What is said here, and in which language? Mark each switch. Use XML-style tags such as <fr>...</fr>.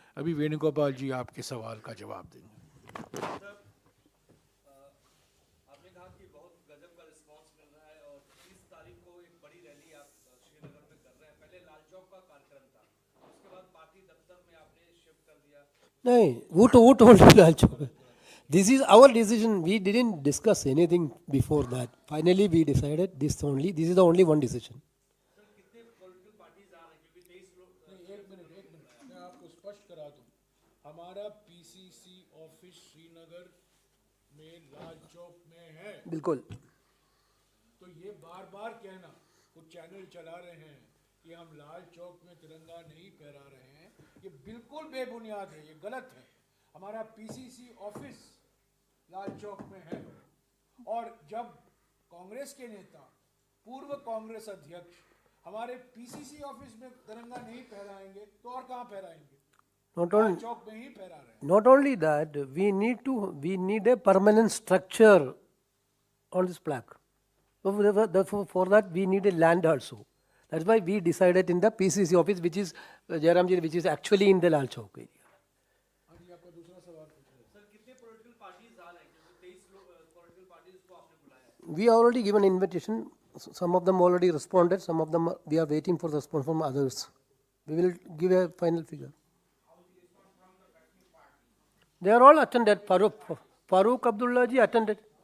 <hi>अभी वेणुगोपाल जी आपके सवाल का जवाब देंगे। आपने कहा कि बहुत गजब का रिस्पांस मिल रहा है और 30 तारीख को एक बड़ी रैली आप श्रीनगर में कर रहे हैं। पहले लाल चौक का कार्यक्रम था, उसके बाद पार्टी दफ्तर में आपने शिफ्ट कर दिया। नहीं, वो</hi> <en>told you Lal Chowk? This is our decision. We didn't discuss anything before that. Finally, we decided this only. This is the only one decision.</en> <hi>Sir कितने पॉलिटिकल पार्टीज आ रहे हैं, क्योंकि 23 लोग एक मिनट मैं आपको स्पष्ट करा दूं। हमारा पीसीसी ऑफिस श्रीनगर में लाल चौक में है। बिल्कुल। तो ये बार बार कहना, कुछ चैनल चला रहे हैं कि हम लाल चौक में तिरंगा नहीं फहरा रहे हैं, ये बिल्कुल बेबुनियाद है, ये गलत है। हमारा पीसीसी ऑफिस लाल चौक में है, और जब कांग्रेस के नेता, पूर्व कांग्रेस अध्यक्ष हमारे पीसीसी ऑफिस में तिरंगा नहीं फहराएंगे तो और कहाँ फहराएंगे? लाल चौक में ही फहरा रहे हैं।</hi> <en>Not only that, we need a permanent structure on this plaque. So for that we need a land also. That's why we decided in the PCC office, which is Jairamji, which is actually in the Lal Chowk area.</en> <hi>Sir कितने political parties आ रहे हैं, क्योंकि 23 political parties को आपने बुलाया?</hi> <en>We already given invitation. Some of them already responded. Some of them we are waiting for the response from others. We will give a final figure. They are all attended. Farooq Abdullah ji attended.</en>